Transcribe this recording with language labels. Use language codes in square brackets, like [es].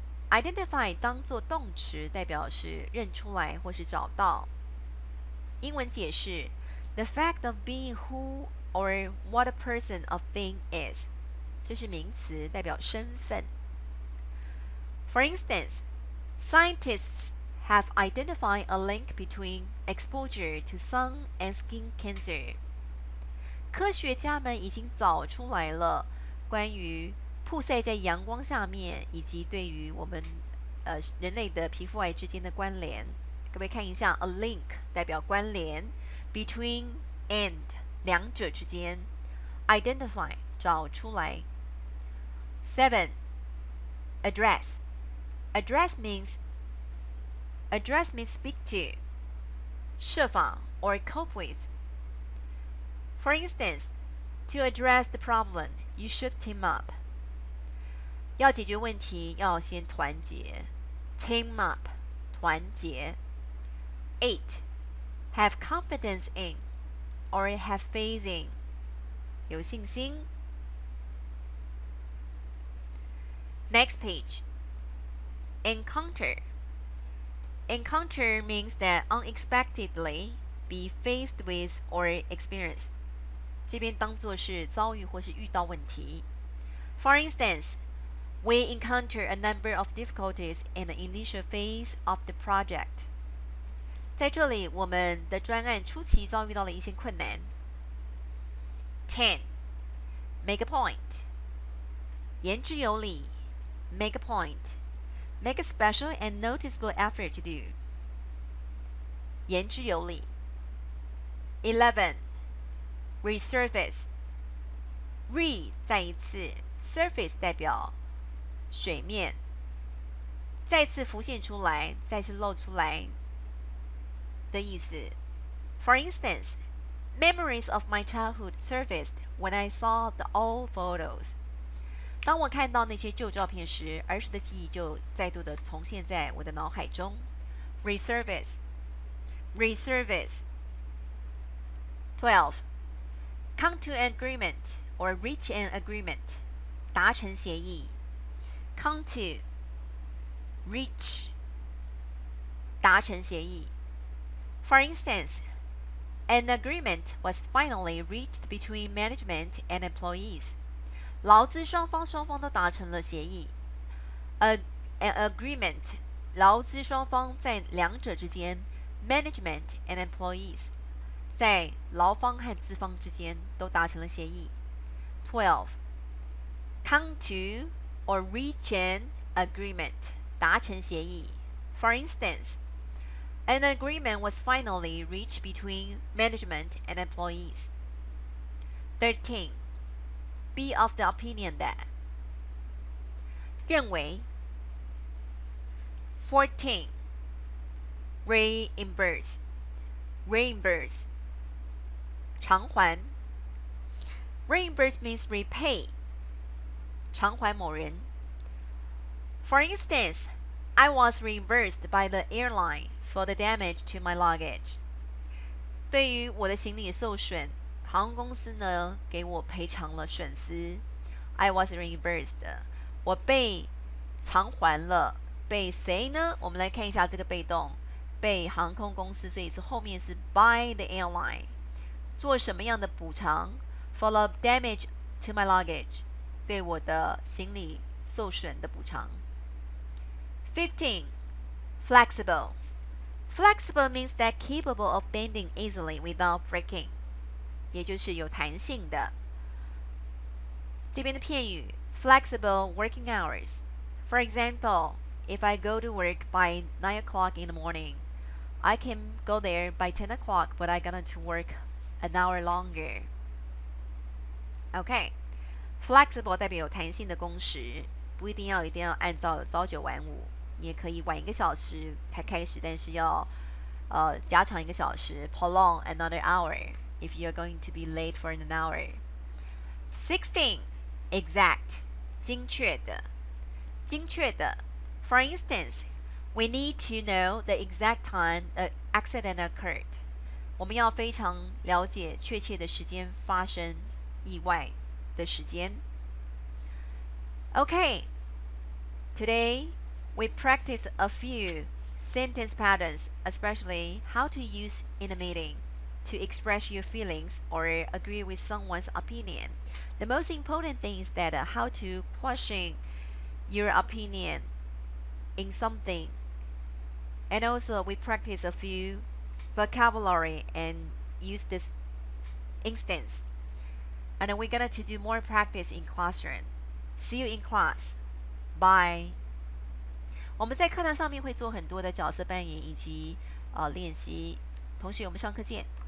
[zh] Identify 当作动词代表是认出来或是找到。英文解释 [en] The fact of being who or what a person or thing is. [zh] 这是名词，代表身份。 [en] For instance, scientists have identified a link between exposure to sun and skin cancer. [zh] 科学家们已经找出来了关于曝晒在阳光下面以及对于我们人类的皮肤癌之间的关联。各位看一下 [en] a link [zh] 代表关联 between and 两者之间 identify 找出来。 [en] 7. Address. Address means speak to [zh] 设法 [en] or cope with. For instance, to address the problem, you should team up. [zh] 要解决问题要先团结 [en] team up [zh] 团结。8. [en] Have confidence in or have faith in. [zh] 有信心。 [en] Next page. Encounter. Encounter means that unexpectedly be faced with or experience. [zh] 这边当作是遭遇或是遇到问题。 [en] For instance, we encounter a number of difficulties in the initial phase of the project. [zh] 在这里，我们的专案初期遭遇到了一些困难。 [en] 10. Make a point. [zh] 言之有理。 [en] Make a point. Make a special and noticeable effort to do. [zh] 言之有理。11. Resurface. Re 再一次 surface 代表水面，再次浮现出来，再次露出来的意思。 [en] For instance, memories of my childhood surfaced when I saw the old photos. [zh] 当我看到那些旧照片时，儿时的记忆就再度的重现在我的脑海中。 [en] Resurface. Resurface. 12. Come to an agreement or reach an agreement. [zh] 达成协议。 [en] Come to. Reach. [zh] 达成协议。 [en] For instance, an agreement was finally reached between management and employees. [zh] 劳资双方都达成了协议。 [en] An agreement. [zh] 劳资双方在两者之间 [en] management and employees [zh] 在劳方和资方之间都达成了协议。 [en] 12. Come to or reach an agreement [zh] 达成协议。 [en] For instance, an agreement was finally reached between management and employees. 13. Be of the opinion that [zh] 认为。 [en] 14. Reimburse. Reimburse [zh] 偿还。 [en] Reimburse means repay [zh] 偿还某人。 [en] For instance, I was reimbursed by the airline for the damage to my luggage. [zh] 对于我的行李受损，航空公司呢给我赔偿了损失。 [en] I was reimbursed. [zh] 我被偿还了。被谁呢？我们来看一下这个被动，被航空公司，所以是后面是 [en] by the airline。 [zh] 做什么样的补偿 ？ [en] For the damage to my luggage， [zh] 对我的行李受损的补偿。 [en] 15. Flexible. Flexible means that capable of bending easily without breaking， [zh] 也就是有弹性的。这边的片语 [en] flexible working hours。 For example, if I go to work by 9 o'clock in the morning, I can go there by 10 o'clock, but I got to work an hour longer. [zh] OK, flexible 代表有弹性的工时，不一定要按照朝九晚五，你也可以晚1个小时才开始，但是要加长1个小时 [en] prolong another hour if you're going to be late for an hour. 16. Exact [zh] 精确的。精确的 [en] For instance, we need to know the exact time an accident occurred. [zh] 我们要非常了解确切的时间发生意外的时间。 [en] Okay, today we practiced a few sentence patterns, especially how to use in a meeting to express your feelings or agree with someone's opinion. The most important thing is that how to question your opinion in something. And also we practice a few vocabulary and use this instance. And then we're going to do more practice in classroom. See you in class. Bye. [zh] 我们在课堂上面会做很多的角色扮演以及练习。同学，我们上课见。